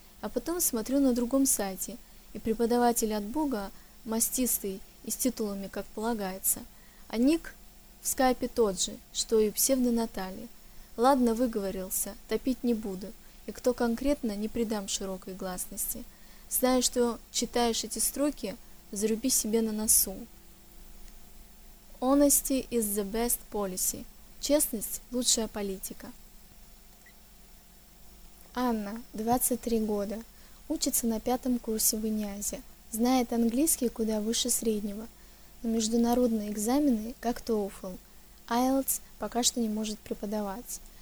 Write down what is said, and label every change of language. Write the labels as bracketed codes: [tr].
[ru] А потом смотрю на другом сайте, и преподаватель от Бога, мастистый и с титулами, как полагается, а ник в скайпе тот же, что и псевдо Натали. Ладно, выговорился, топить не буду, и кто конкретно, не придам широкой гласности. Зная, что читаешь эти строки, заруби себе на носу. [en] Honesty is the best policy. [ru] Честность – лучшая политика. Анна, 23 года. Учится на 5-м курсе в ИНИАЗе. Знает английский куда выше среднего. Но международные экзамены, как TOEFL, IELTS пока что не может преподавать.